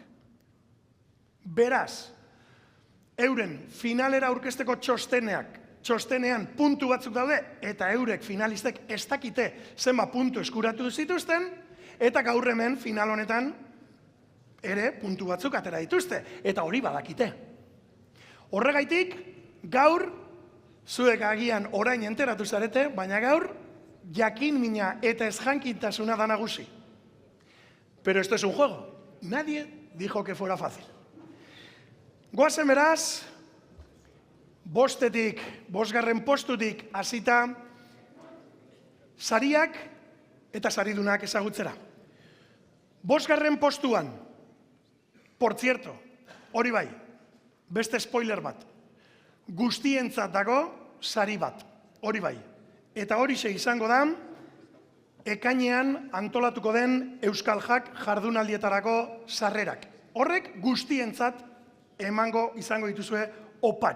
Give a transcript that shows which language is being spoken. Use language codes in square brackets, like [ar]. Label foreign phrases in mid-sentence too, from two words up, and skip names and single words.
[eu] Beraz, euren finalera aurkezteko txostenean puntu batzuk daude, eta eurek finalistek ez dakite zenba puntu eskuratu zituzten, Eta gaur hemen final honetan ere puntu batzuk atera dituzte, eta hori badakite. Horregaitik, gaur, zuek agian orain enteratu zarete, baina gaur, jakin mina eta ezjankintasuna da nagusi. [es] Pero esto es un juego. Nadie dijo que fuera fácil. [eu] Goazen beraz, bosgarren postutik hasita, sariak eta saridunak ezagutzera. Bosgarren postuan, [es] por cierto, [eu] hori bai, beste spoiler bat, guztientzat dago sari bat, hori bai. Eta horixe izango da, ekainean antolatuko den Euskal Jak jardunaldietarako sarrerak. Horrek guztientzat emango izango dituzue opari.